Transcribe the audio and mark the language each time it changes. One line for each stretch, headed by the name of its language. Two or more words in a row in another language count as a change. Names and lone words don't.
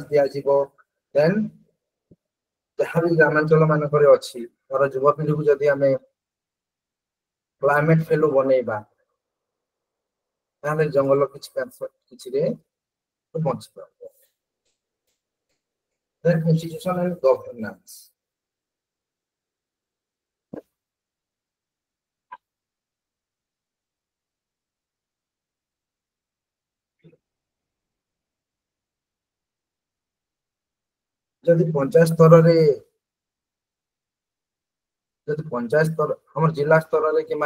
Odia: ଦିଆଯିବ, ଦେନ୍ ଯାହା ବି ଗ୍ରାମାଞ୍ଚଳ ମାନଙ୍କରେ ଅଛି ଧର ଯୁବପିଢିକୁ ଯଦି ଆମେ
English: climate fellow
Odia: ବନେଇବା ତାହେଲେ ଜଙ୍ଗଲ କିଛିରେ ବଞ୍ଚିପାରିବ।
English: Then institution and governance.
Odia: ଯଦି ପଞ୍ଚାୟତ ସ୍ତରରେ ଆମର ଜିଲ୍ଲା ସ୍ତରରେ କିମ୍ବା